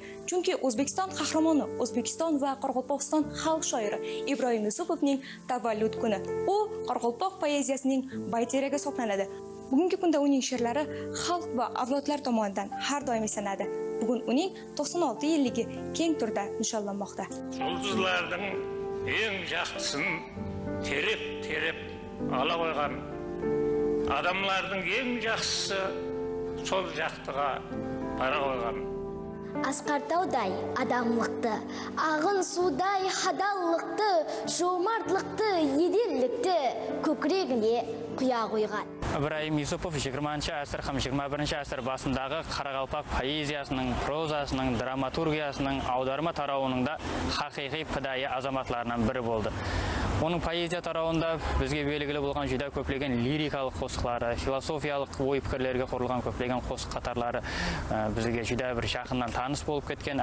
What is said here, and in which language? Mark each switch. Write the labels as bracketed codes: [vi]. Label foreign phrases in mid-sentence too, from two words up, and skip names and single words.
[uz] Chunki O'zbekiston qahramoni, O'zbekiston va Qoraqalpog'iston xalq shoiri Ibroyim Yusupovning tavallud kuni. U Qoraqalpoq poeziyasining bayteragi hisoblanadi. Bugungi kunda uning she'rlari xalq va avlodlar tomonidan har doim esanadi. Bugun uning 96 yilligi keng turda nishonlanmoqda. [kaa] Жұлдызлардың ең жақсысын тереп ала қойған, адамлардың ең жақсысы сол жақтыға бара қойған. Асқартаудай адамлықты, ағын судай хадаллықты, жомартлықты, еделлікті көкірегіне құя қойған. Ibroyim Yusupov 20-asr ham 21-asr басындағы Қарақалпақ поэзиясының, прозасының, драматургиясының, аударма тарауының да хақиқи пидайы азаматларынан бірі болды. Оның поэзия тарауында бізге белгілі болған жүдә көплеген лирикалық қосқылары, философиялық ой пікірлерге құрылған көплеген қосық қатарлары бізге жүдә бір жақыннан таныс болып кеткен.